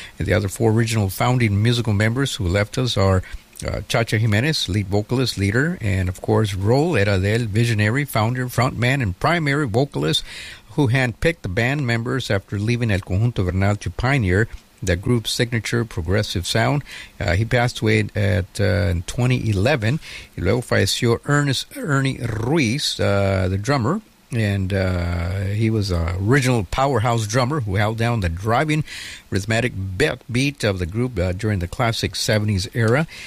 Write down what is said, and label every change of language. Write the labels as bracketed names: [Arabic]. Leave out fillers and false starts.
[English] And the other four original founding musical members who left us are Chacha Jiménez, lead vocalist, leader, and of course, Roel era del visionary, founder, frontman, and primary vocalist who handpicked the band members after leaving El Conjunto Bernal to pioneer the group's signature progressive sound. He passed away in 2011. [Spanish] Y luego falleció Ernie Ruiz, [English] the drummer. And he was an original powerhouse drummer who held down the driving rhythmic beat of the group during the classic 70s era.